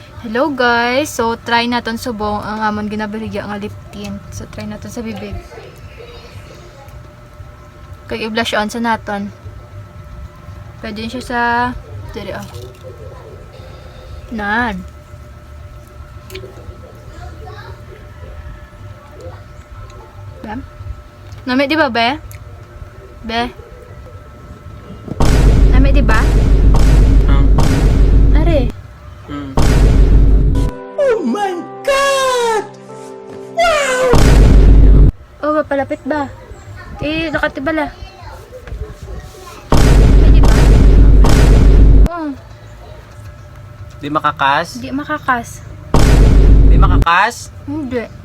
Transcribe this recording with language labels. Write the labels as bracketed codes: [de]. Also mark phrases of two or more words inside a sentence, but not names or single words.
[en] Hello guys! [hil] So, try naton subong ang amon ginabaligya nga lip tint. So, try naton sa bibig. Kaya i-blush on sa naton. Pwede yun siya sa... Diri oh. Nan. Bam? Nami di ba, be? Be? Nami di ba? Are. [en] Oh my God! Wow! [hil] Oh, mapalapit ba? Eh, nakatibala. Pwede ba? Oh, Di makakas? di makakas. Di makakas? Hindi.